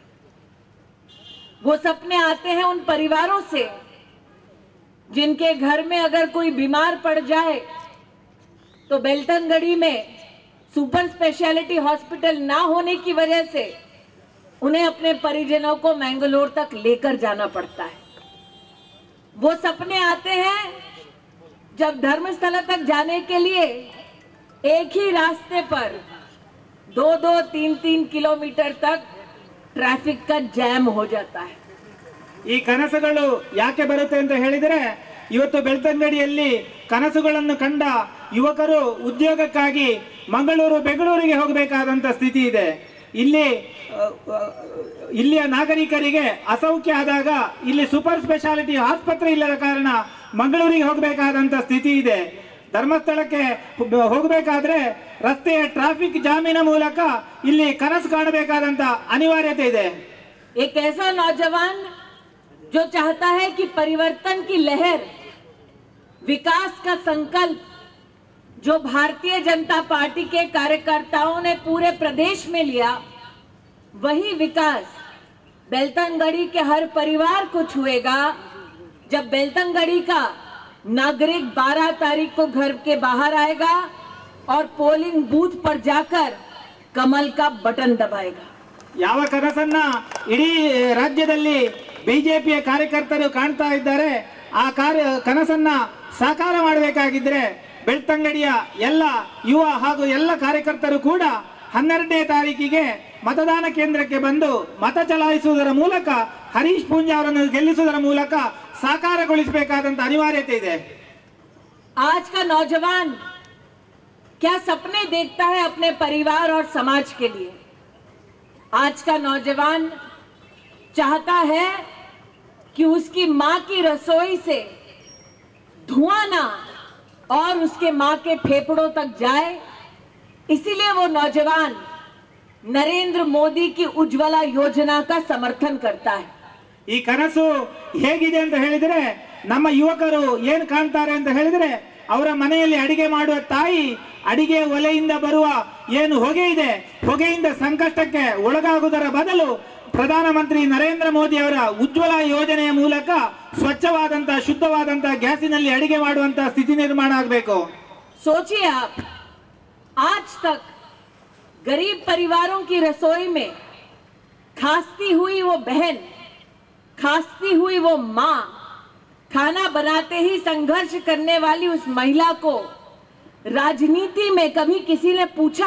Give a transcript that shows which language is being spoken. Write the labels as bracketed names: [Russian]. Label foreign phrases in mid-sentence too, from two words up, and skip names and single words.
[Hindi] वो सपने आते हैं उन परिवारों से जिनके घर में अगर कोई बीमार पड़ जाए तो बेलतनगढ़ी में [English] super speciality hospital [Hindi] ना होने की वजह से उन्हें अपने परिजनों को मैंगलोर तक लेकर जाना पड़ता है। वो सपने आते हैं जब धर्मस्थल तक जाने के लिए एक ही रास्ते पर 2-2, 3-3 किलोमीटर तक ट्रैफिक का जैम हो जाता है। [Kannada] ಈ ಕನಸುಗಳು ಯಾಕೆ ಬರುತ್ತೆ ಅಂತ ಹೇಳಿದರೆ ಇವತ್ತು ಬೆಳ್ತಂಗಡಿಯಲ್ಲಿ ಕನಸುಗಳನ್ನು ಕಂಡ ಯುವಕರು ಉದ್ಯೋಗಕ್ಕಾಗಿ ಮಂಗಳೂರು, ಬೆಂಗಳೂರಿಗೆ ಹೋಗಬೇಕಾದಂತ ಸ್ಥಿತಿ ಇದೆ। ಇಲ್ಲಿಯ ನಾಗರಿಕರಿಗೆ ಅಸೌಖ್ಯ ಆದಾಗ ಇಲ್ಲಿ [English] super speciality [Kannada] ಆಸ್ಪತ್ರೆ ಇಲ್ಲದ ಕಾರಣ ಮಂಗಳೂರಿಗೆ ಹೋಗಬೇಕಾದಂತ ಸ್ಥಿತಿ ಇದೆ। ಧರ್ಮಸ್ಥಳಕ್ಕೆ ಹೋಗಬೇಕಾದ್ರೆ ರಸ್ತೆಯ ಟ್ರಾಫಿಕ್ ಜಾಮಿನ ಮೂಲಕ ಇಲ್ಲಿ ಕನಸು ಕಾಣಬೇಕಾದಂತ ಅನಿವಾರ್ಯತೆ ಇದೆ। [Hindi] एक ऐसा नौजवान जो चाहता है कि परिवर्तन की लहर, विकास का संकल्प जो भारतीय जनता पार्टी के कार्यकर्ताओं ने पूरे प्रदेश में लिया, वही विकास बेलतनगढ़ी के हर परिवार को छुएगा जब बेलतनगढ़ी का नागरिक 12 तारीख को घर के बाहर आएगा और [English] polling booth [Hindi] पर जाकर कमल का बटन दबाएगा। [Kannada] ಯಾವ ಕನಸನ್ನ ಇಡೀ ರಾಜ್ಯದಲ್ಲಿ ಬಿಜೆಪಿಯ ಕಾರ್ಯಕರ್ತರು ಕಾಣ್ತಾ ಇದ್ದಾರೆ, ಆ ಕನಸನ್ನ ಸಾಕಾರ ಮಾಡಬೇಕಾಗಿದ್ರೆ ಬೆಳ್ತಂಗಡಿಯ ಎಲ್ಲ ಯುವ ಹಾಗೂ ಎಲ್ಲ ಕಾರ್ಯಕರ್ತರು ಕೂಡ 12ನೇ ತಾರೀಕಿಗೆ ಮತದಾನ ಕೇಂದ್ರ ಕೆ ಬಂದು ಮತ चलाಯಿಸುವುದರ ಮೂಲಕ ಹರೀಶ್ ಪೂಂಜಾ ಅವರನ್ನು ಗೆಲ್ಲಿಸುವುದರ ಮೂಲಕ ಸಾಕಾರಗೊಳಿಸಬೇಕಾದಂತ ಅನಿವಾರ್ಯತೆ ಇದೆ। [Hindi] आज का नौजवान क्या सपने देखता है अपने परिवार और समाज के लिए? आज का नौजवान चाहता है कि उसकी मां की रसोई से धुआं ना और उसके मां के फेफड़ों तक जाए, इसीलिए वो नौजवान नरेंद्र मोदी की उज्ज्वला योजना का समर्थन करता है। [Kannada] ಈ ಕನಸು ಹೇಗಿದೆ ಅಂತ ಹೇಳಿದ್ರೆ ನಮ್ಮ ಯುವಕರು ಏನು ಕಾಣ್ತಾರೆ ಅಂತ ಹೇಳಿದ್ರೆ ಅವರ ಮನೆಯಲ್ಲಿ ಅಡಿಗೆ ಮಾಡುವ ತಾಯಿ ಅಡಿಗೆ ಒಲೆಯಿಂದ ಬರುವ ಏನು ಹೊಗೆ ಇದೆ, ಹೊಗೆಯಿಂದ ಸಂಕಷ್ಟಕ್ಕೆ ಒಳಗಾಗುವುದರ ಬದಲು ಪ್ರಧಾನಮಂತ್ರಿ ನರೇಂದ್ರ ಮೋದಿ ಅವರ ಉಜ್ವಲ ಯೋಜನೆಯ ಮೂಲಕ ಸ್ವಚ್ಛವಾದಂತ ಶುದ್ಧವಾದಂತ ಗ್ಯಾಸಿನಲ್ಲಿ ಅಡಿಗೆ ಮಾಡುವಂತ ಸ್ಥಿತಿ ನಿರ್ಮಾಣ ಆಗಬೇಕು। [Hindi] सोचिए आप, आज तक गरीब परिवारों की रसोई में खांसती हुई वो बहन, खांसती हुई वो मां, खाना बनाते ही संघर्ष करने वाली उस महिला को राजनीति में कभी किसी ने पूछा?